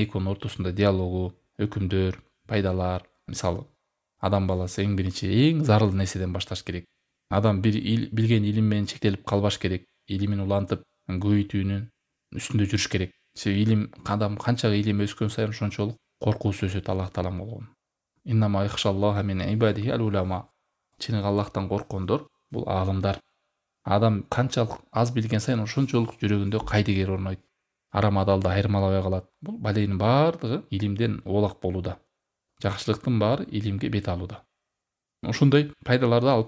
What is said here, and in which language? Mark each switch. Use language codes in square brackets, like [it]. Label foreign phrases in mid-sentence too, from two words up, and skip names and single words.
[ky] Экөөнүн ортосунда диалогу, өкүмдөр, пайдалар. Мисалы, адам баласы эң биринчи эң зарыл нерседен башташ керек. Адам билген илим менен чектелип калбаш керек. Илимин улантып, көбөйтүүнүн үстүндө жүрүш керек. Себеби илим, адам канча илим өскөн сайын ошончолук коркуусу өсөт Аллах Таалам болгон. [ar] إنما يخشى الله من عباده العلماء. [ky] Чыныгы Аллахтан коркондор бул аалымдар. Адам канчалык аз билген сайын ошончолук жүрөгүндө кайдыгер орнойт. Арам адалды айырмалабай калат. Бул баленин баардыгы илимден оолак болууда. Жакшылыктын баары илимге бет алууда. Ошондой пайдаларды алып келген.